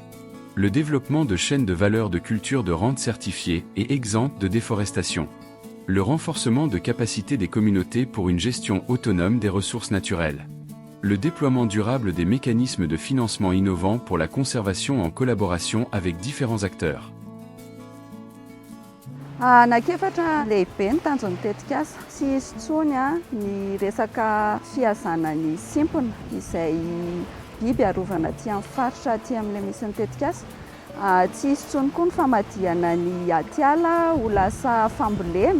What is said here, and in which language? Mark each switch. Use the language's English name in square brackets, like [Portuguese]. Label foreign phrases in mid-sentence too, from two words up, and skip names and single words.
[French] Le développement de chaînes de valeur de culture de rente certifiées et exemptes de déforestation. Le renforcement de capacités des communautés pour une gestion autonome des ressources naturelles. Le déploiement durable des mécanismes de financement innovants pour la conservation en collaboration avec différents acteurs. [Malagasy] Anakefatra lehibe ny tanjony tetika asa tsy hisy intsony ny resaka fiazana ny simpona izay biby arovana aty amin'ny faritra aty amin'ilay misy ny tetika asa. Tsy hisy intsony koa ny famadihana ny atiala ho lasa fambolena.